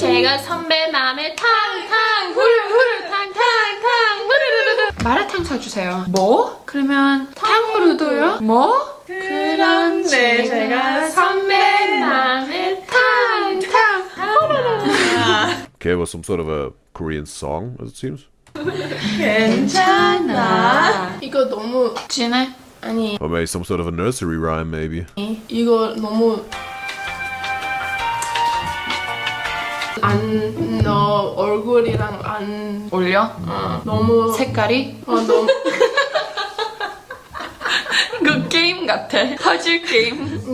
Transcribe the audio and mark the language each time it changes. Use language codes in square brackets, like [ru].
[ko] 제가 선배 맘에 탕탕 후루후루 탕탕탕 후루루루 마라탕 사주세요. 뭐? 그러면 탕후루도요? 뭐? 그런데 제가 선배 맘에 탕탕 후루루루 [en] Okay, it was some sort of a Korean song, as it seems. [ko] 괜찮아. 이거 너무 진해? 아니 [en] Or maybe some sort of a nursery rhyme, maybe. [ko] 이거 너무 안 너 얼굴이랑 안 올려? 너무 색깔이? 너무 그 게임 같아. 퍼즐 게임.